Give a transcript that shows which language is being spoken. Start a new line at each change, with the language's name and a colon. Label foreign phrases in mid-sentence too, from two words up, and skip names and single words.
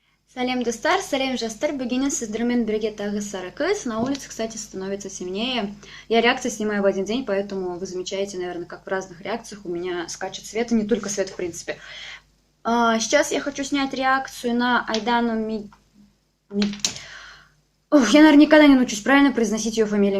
Kazakh: Салем достар, салем жастар, богиня сіздермен бірге тағы сарыкыз.
Russian: На улице, кстати, становится темнее. Я реакции снимаю в один день, поэтому вы замечаете, наверное, как в разных реакциях у меня скачет свет, и не только свет, в принципе. Сейчас я хочу снять реакцию на Айдану я, наверное, никогда не научусь правильно произносить ее фамилию.